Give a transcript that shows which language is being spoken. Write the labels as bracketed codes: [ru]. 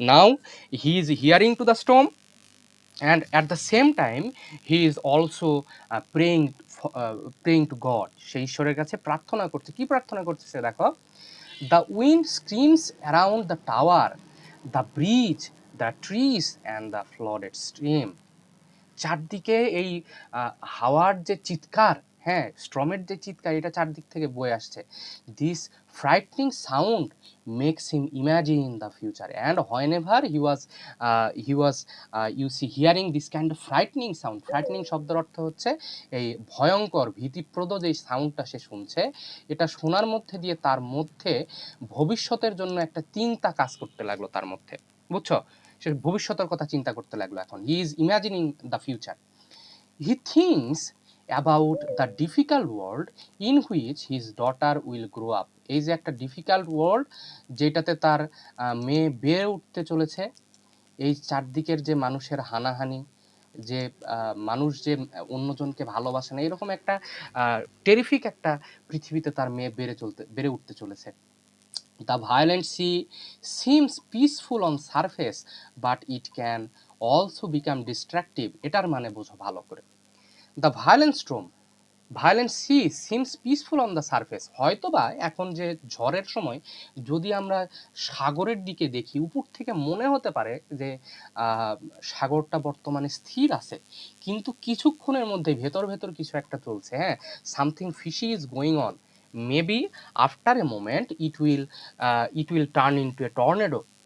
[en] Now he is hearing to the storm, and at the same time he is also praying to God. [bn] সে ঈশ্বরের কাছে প্রার্থনা করছে। কি প্রার্থনা করতেছে দেখো, [en] the wind screams around the tower, the bridge, the trees and the flooded stream. [bn] চারদিকে এই হাওয়ার যে চিৎকার, হ্যাঁ স্ট্রমের যে চিৎকার, এটা চারদিক থেকে বয়ে আসছে। [en] This frightening sound makes him imagine the future, and whenever he was you see hearing this kind of frightening sound. [bn] Frightening শব্দের অর্থ হচ্ছে এই ভয়ঙ্কর ভীতিপ্রদ যে সাউন্ডটা সে শুনছে, এটা শোনার মধ্যে দিয়ে তার মধ্যে ভবিষ্যতের জন্য একটা চিন্তা কাজ করতে লাগলো তার মধ্যে। বুঝছো? সে ভবিষ্যতের কথা চিন্তা করতে লাগলো। এখন [en] He is imagining the future. He thinks about the difficult world in which his daughter will grow up. [bn] এই যে একটা ডিফিকাল্ট ওয়ার্ল্ড যেটাতে তার মেয়ে বেড়ে উঠতে চলেছে, এই চারদিকের যে মানুষের হানাহানি, যে মানুষ যে অন্যজনকে ভালোবাসে না, এরকম একটা টেরিফিক একটা পৃথিবীতে তার মেয়ে বেড়ে উঠতে চলেছে। [en] The violent sea seems peaceful on surface, but it can also become destructive. [bn] এটার মানে বোঝো ভালো করে। [en] The violent sea seems peaceful on the surface. [bn] হয়তোবা এখন যে ঝড়ের সময় যদি আমরা সাগরের দিকে দেখি, উপর থেকে মনে হতে পারে যে সাগরটা বর্তমানে স্থির আছে, কিন্তু কিছুক্ষণের মধ্যে ভেতর ভেতর কিছু একটা চলছে। [en] হ্যাঁ, something fishy is going on, maybe after a moment it will turn into a tornado.